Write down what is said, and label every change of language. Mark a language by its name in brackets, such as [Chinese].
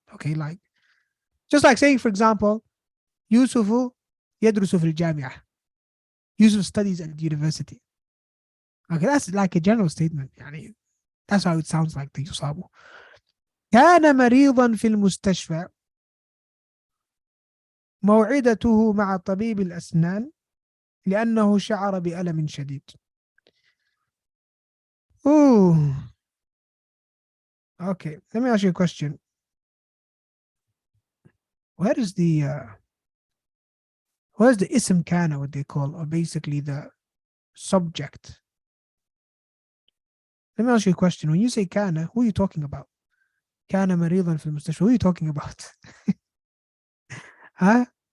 [English] Okay, like just like saying, for example, [Arabic] Yusufu yadrusu fil jami'ah. [English] Yusuf studies at the university. Okay, that's like a general statement. Yani, that's how it sounds like the yusabu. [Arabic] كان مريضا في المستشفى. موعدته مع طبيب الأسنان لأنه شعر بألم شديد. Ooh. [English] Okay, let me ask you a question. Where's the ism kana, what they call, or basically the subject? Let me ask you a question. When you say kana, who are you talking about? [Arabic] Kana maridan fil mustashfa. [English] Who are you talking about? Huh?